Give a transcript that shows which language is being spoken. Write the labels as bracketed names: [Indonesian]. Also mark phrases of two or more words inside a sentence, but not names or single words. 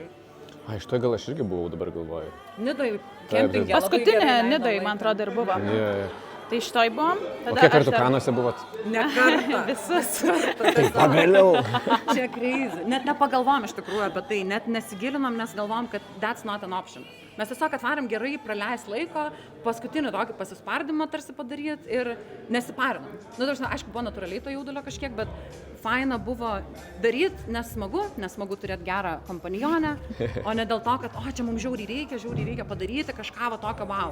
[Lithuanian] Iš to gal aš irgi buvau, dabar galvoju. Nidoj, kempingė. Paskutinė Nidoj, man atrodo, ir buvo. Tai šitoj buvom. O kiek kartų Kanuose buvot? Ne kartą. Visus. Tai pagaliau. Čia crazy. Net nepagalvom iš tikrųjų apie tai, net nesigilinom, nes galvom, kad [English] that's not an option. [Lithuanian] Mes tiesiog atvarėm gerai praleist laiko, paskutinį tokį pasispardymą tarsi padaryti ir nesiparinom. Aišku, buvo natūraliai to jaudulio kažkiek, bet faina buvo daryti, nes smagu turėti gerą kompanionę, o ne dėl to, kad čia mums žiauriai reikia padaryti kažką tokio wow.